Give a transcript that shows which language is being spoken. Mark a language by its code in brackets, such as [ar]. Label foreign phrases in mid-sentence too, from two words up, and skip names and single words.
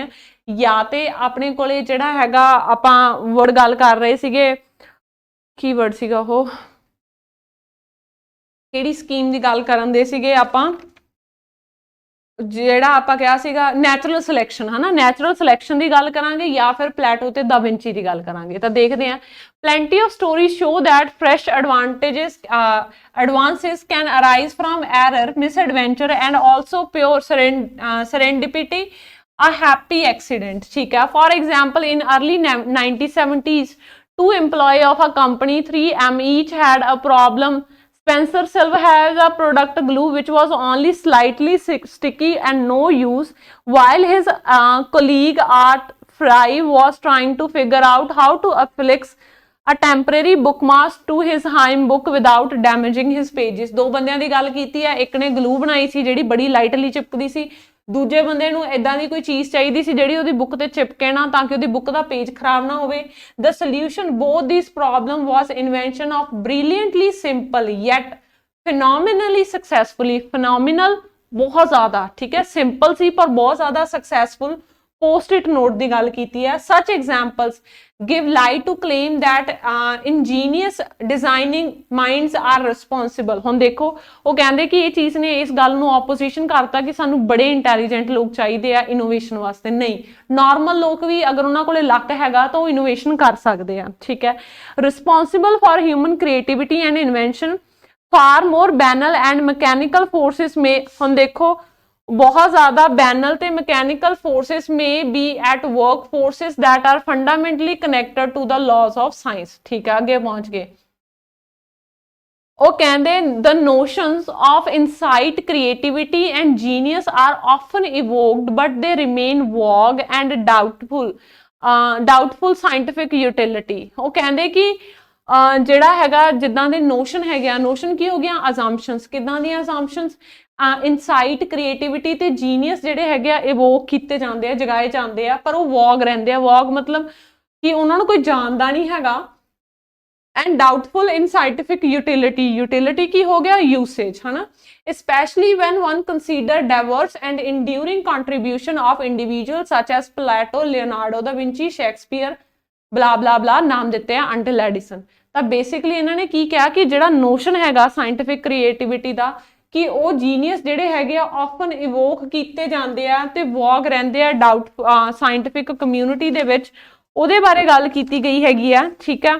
[pa] ਜਾਂ ਤੇ ਆਪਣੇ ਕੋਲੇ ਜਿਹੜਾ ਹੈਗਾ ਆਪਾਂ ਵਰਡ ਗੱਲ ਕਰ ਰਹੇ ਸੀਗੇ, ਕੀ ਵਰਡ ਸੀਗਾ ਉਹ, ਕਿਹੜੀ ਸਕੀਮ ਦੀ ਗੱਲ ਕਰਨ ਦੇ ਸੀਗੇ ਆਪਾਂ, ਜਿਹੜਾ ਆਪਾਂ ਕਿਹਾ ਸੀਗਾ [en] natural selection [pa] ਹੈ ਨਾ, [en] natural selection [pa] ਦੀ ਗੱਲ ਕਰਾਂਗੇ ਜਾਂ ਫਿਰ ਪਲੈਟੋ ਤੇ ਦਾ ਵਿੰਚੀ ਦੀ ਗੱਲ ਕਰਾਂਗੇ। ਤਾਂ ਦੇਖਦੇ ਹਾਂ। [en] plenty of stories show that fresh advances can arise from error, misadventure and also pure serendipity, a happy accident [pa] ਠੀਕ ਹੈ। [en] for example in early 1970s two employees of a company 3M each had a problem. Spencer Silver has a product glue which was only slightly sticky and no use, while his colleague Art Fry was trying to figure out how to affix a temporary bookmark to his hymn book without damaging his pages। [pa] ਦੋ ਬੰਦਿਆਂ ਦੀ ਗੱਲ ਕੀਤੀ ਹੈ, ਇੱਕ ਨੇ ਗਲੂ ਬਣਾਈ ਸੀ ਜਿਹੜੀ ਬੜੀ ਲਾਈਟਲੀ ਚਿਪਕਦੀ ਸੀ, ਦੂਜੇ ਬੰਦੇ ਨੂੰ ਇਦਾਂ ਦੀ ਕੋਈ ਚੀਜ਼ ਚਾਹੀਦੀ ਸੀ ਜਿਹੜੀ ਉਹਦੀ ਬੁੱਕ ਤੇ ਚਿਪਕੇ ਨਾ, ਤਾਂ ਕਿ ਉਹਦੀ ਬੁੱਕ ਦਾ ਪੇਜ ਖਰਾਬ ਨਾ ਹੋਵੇ। [en] The solution both these problem was invention of brilliantly simple yet phenomenally successfully, phenomenal [pa] ਬਹੁਤ ਜ਼ਿਆਦਾ ਠੀਕ ਹੈ, ਸਿੰਪਲ ਸੀ ਪਰ ਬਹੁਤ ਜ਼ਿਆਦਾ ਸਕਸੈਸਫੁਲ post-it note ਦੀ ਗੱਲ ਕੀਤੀ ਹੈ। [en] such examples give light to claim that ingenious designing minds are responsible। [pa] ਹੁਣ ਦੇਖੋ ਉਹ ਕਹਿੰਦੇ ਕਿ ਇਹ ਚੀਜ਼ ਨੇ ਇਸ ਗੱਲ ਨੂੰ opposition ਕਰਤਾ ਕਿ ਸਾਨੂੰ ਬੜੇ ਇੰਟੈਲੀਜੈਂਟ ਲੋਕ ਚਾਹੀਦੇ ਆ ਇਨੋਵੇਸ਼ਨ ਵਾਸਤੇ। ਨਹੀਂ, ਨਾਰਮਲ ਲੋਕ ਵੀ ਅਗਰ ਉਹਨਾਂ ਕੋਲੇ ਲੱਕ ਹੈਗਾ ਤਾਂ ਉਹ ਇਨੋਵੇਸ਼ਨ ਕਰ ਸਕਦੇ ਆ ਠੀਕ ਹੈ। [en] responsible for human creativity and invention, far more banal and mechanical forces may। [pa] ਹੁਣ ਦੇਖੋ बहुत ज़्यादा [en] बैनल ते mechanical forces may be at work, forces that are fundamentally connected to the laws of science [pa] ਠੀਕ ਹੈ। ਅੱਗੇ ਪਹੁੰਚ ਗਏ। ਉਹ ਕਹਿੰਦੇ [en] the notions of insight, creativity and genius are often evoked but they remain vague and doubtful scientific utility। [pa] ਉਹ ਕਹਿੰਦੇ ਕਿ ਜਿਹੜਾ ਹੈਗਾ ਜਿੱਦਾਂ ਦੇ ਨੋਸ਼ਨ ਹੈਗੇ ਆ, ਨੋਸ਼ਨ ਕੀ ਹੋ ਗਿਆ, ਅਜ਼ੰਪਸ਼ਨਸ, ਕਿੱਦਾਂ ਦੀਆਂ ਅਜ਼ੰਪਸ਼ਨਸ, ਇਨਸਾਈਟ, ਕ੍ਰੀਏਟਿਵਿਟੀ ਤੇ ਜੀਨੀਅਸ ਜਿਹੜੇ ਹੈਗੇ ਆ ਇਵੋਕ ਕੀਤੇ ਜਾਂਦੇ ਆ, ਜਗਾਏ ਜਾਂਦੇ ਆ, ਪਰ ਉਹ ਵੌਗ ਰਹਿੰਦੇ ਆ। ਵੌਗ ਮਤਲਬ ਕਿ ਉਹਨਾਂ ਨੂੰ ਕੋਈ ਜਾਣਦਾ ਨਹੀਂ ਹੈਗਾ। [en] and doubtful in scientific utility, [pa] ਯੂਟਿਲਿਟੀ ਕੀ ਹੋ ਗਿਆ, ਯੂਸੇਜ, ਹੈ ਨਾ। [en] especially when one consider diverse and enduring contribution of individuals such as Plato, Leonardo da Vinci, Shakespeare, blah blah blah, [pa] ਨਾਮ ਦਿੱਤੇ ਆ until Edison। ਤਾਂ ਬੇਸਿਕਲੀ ਇਹਨਾਂ ਨੇ ਕੀ ਕਿਹਾ ਕਿ ਜਿਹੜਾ ਨੋਸ਼ਨ ਹੈਗਾ [en] scientific creativity [pa] ਦਾ, ਕਿ ਉਹ ਜੀਨੀਅਸ ਜਿਹੜੇ ਹੈਗੇ ਆ [en] often evoke [pa] ਕੀਤੇ ਜਾਂਦੇ ਆ ਤੇ ਵੌਗ ਰਹਿੰਦੇ ਆ [en] doubt scientific community [pa] ਦੇ ਵਿੱਚ, ਉਹਦੇ ਬਾਰੇ ਗੱਲ ਕੀਤੀ ਗਈ ਹੈਗੀ ਆ, ਠੀਕ ਆ।